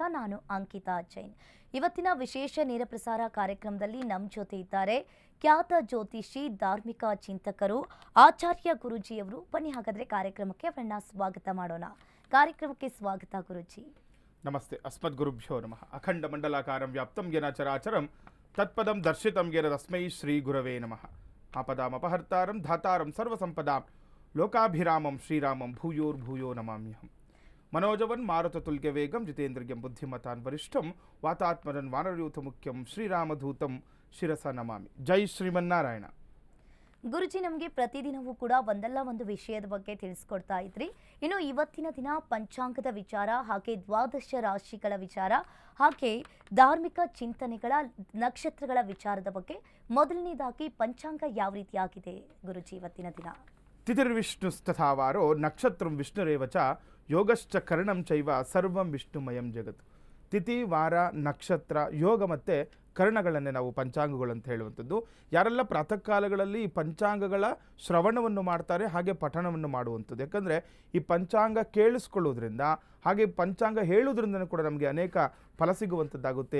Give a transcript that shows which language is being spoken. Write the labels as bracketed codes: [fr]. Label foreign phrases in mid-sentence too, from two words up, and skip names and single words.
[kn] ನಾನು ಅಂಕಿತಾ ಜೈನ್. ಇವತ್ತಿನ ವಿಶೇಷ ನೇರ ಪ್ರಸಾರ ಕಾರ್ಯಕ್ರಮದಲ್ಲಿ ನಮ್ಮ ಜೊತೆ ಇದ್ದಾರೆ ಖ್ಯಾತ ಜ್ಯೋತಿಷಿ, ಧಾರ್ಮಿಕ ಚಿಂತಕರು, ಆಚಾರ್ಯ ಗುರುಜಿಯವರು. ಬನ್ನಿ ಹಾಗಾದ್ರೆ ಕಾರ್ಯಕ್ರಮಕ್ಕೆ ಅವರನ್ನ ಸ್ವಾಗತ ಮಾಡೋಣ. ಕಾರ್ಯಕ್ರಮಕ್ಕೆ ಸ್ವಾಗತ ಗುರುಜಿ. [sa] ನಮಸ್ತೆ. ಅಸ್ಮದ್ ಗುರುಭ್ಯೋ ನಮಃ. ಅಖಂಡ ಮಂಡಲಾಕಾರಂ ವ್ಯಾಪ್ತಂ ಯೇನ ಚರಾಚರಂ ತತ್ಪದಂ ದರ್ಶಿತಂ ಯೇನ ತಸ್ಮೈ ಶ್ರೀ ಗುರವೇ ನಮಃ. ಆಪದಾಮಪಹರ್ತಾರಂ ಧಾತಾರಂ ಸರ್ವಸಂಪದಾಂ ಲೋಕಾಭಿರಾಮಂ ಶ್ರೀರಾಮಂ ಭೂಯೋರ್ಭೂಯೋ ನಮಾಮ್ಯಹಂ. ಮನೋಜವನ್ ಮಾರುತತುಲ್ಯ ವೇಗಂ ಜಿತೇಂದ್ರಿಯಂ ಬುದ್ಧಿಮತಾನ್ ವರಿಷ್ಠಂ ವಾತಾತ್ಮರನ್ ವಾನರಯೂಥ ಮುಖ್ಯಂ ಶ್ರೀರಾಮಧೂತಂ ಶಿರಸ ನಮಾಮಿ. ಜೈ ಶ್ರೀಮನ್ನಾರಾಯಣ. [kn] ಗುರುಜಿ, ನಮಗೆ ಪ್ರತಿದಿನವೂ ಕೂಡ ಒಂದಲ್ಲ ಒಂದು ವಿಷಯದ ಬಗ್ಗೆ ತಿಳಿಸ್ಕೊಡ್ತಾ ಇದ್ರಿ. ಇನ್ನು ಇವತ್ತಿನ ದಿನ ಪಂಚಾಂಗದ ವಿಚಾರ, ಹಾಗೆ ದ್ವಾದಶ ರಾಶಿಗಳ ವಿಚಾರ, ಹಾಗೆ ಧಾರ್ಮಿಕ ಚಿಂತನೆಗಳ, ನಕ್ಷತ್ರಗಳ ವಿಚಾರದ ಬಗ್ಗೆ. ಮೊದಲನೇದಾಗಿ ಪಂಚಾಂಗ ಯಾವ ರೀತಿಯಾಗಿದೆ ಗುರುಜಿ ಇವತ್ತಿನ ದಿನ? [sa] ತಿಥಿರ್ವಿಷ್ಣುಸ್ತಥಾವಾರೋ ನಕ್ಷತ್ರಂ ವಿಷ್ಣುರೇವ ಚ ಯೋಗಶ್ಚ ಕರ್ಣಂ ಚೈವ ಸರ್ವಂ ವಿಷ್ಣುಮಯಂ ಜಗತ್. [kn] ತಿಥಿ, ವಾರ, ನಕ್ಷತ್ರ, ಯೋಗ ಮತ್ತು ಕರ್ಣಗಳನ್ನೇ ನಾವು ಪಂಚಾಂಗಗಳು ಅಂತ ಹೇಳುವಂಥದ್ದು. ಯಾರೆಲ್ಲ ಪ್ರಾತಃ ಕಾಲಗಳಲ್ಲಿ ಈ ಪಂಚಾಂಗಗಳ ಶ್ರವಣವನ್ನು ಮಾಡ್ತಾರೆ, ಹಾಗೆ ಪಠಣವನ್ನು ಮಾಡುವಂಥದ್ದು. ಯಾಕಂದರೆ ಈ ಪಂಚಾಂಗ ಕೇಳಿಸ್ಕೊಳ್ಳೋದ್ರಿಂದ, ಹಾಗೆ ಪಂಚಾಂಗ ಹೇಳೋದ್ರಿಂದ ಕೂಡ ನಮಗೆ ಅನೇಕ ಫಲ ಸಿಗುವಂಥದ್ದಾಗುತ್ತೆ.